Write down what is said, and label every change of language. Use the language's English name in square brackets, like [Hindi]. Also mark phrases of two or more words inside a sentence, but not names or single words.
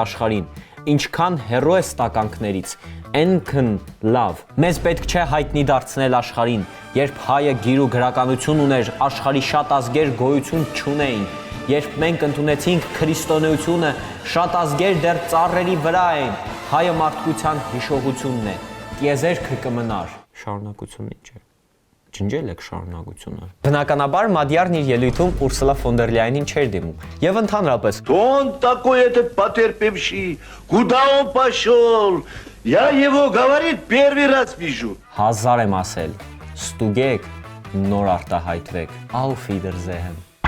[Armenian] աշխարհին, ինչքան հերո է ստականքներից, այնքան լավ։ Մեզ պետք չէ հայտնի դարձնել աշխարհին, երբ հայը գիր ու գրականություն ուներ, աշխարհի շատ ազգեր գոյություն չունեին։ Երբ մենք ընդունեցինք քրիստոնեությունը, շատ ազգեր դեռ ծառերի վրա էին։ Հայը մարդկության հիշողությունն է։ Տիեզերքը կմնար։ Շարունակությունը ինչ է։ Ջնջել եք շարունակությունը։ Բնականաբար Մադյարն իր ելույթում Ուրսուլա ֆոն դեր Լայենին չէր դիմում։ Եվ ընդհանրապես [Russian] Он такой этот потерпевший. Куда он пошел? Я его, говорит, первый раз вижу. [Armenian] Հազար եմ ասել։ Ստուգեք, նոր արտահայտվեք։ [German] Auf Wiedersehen։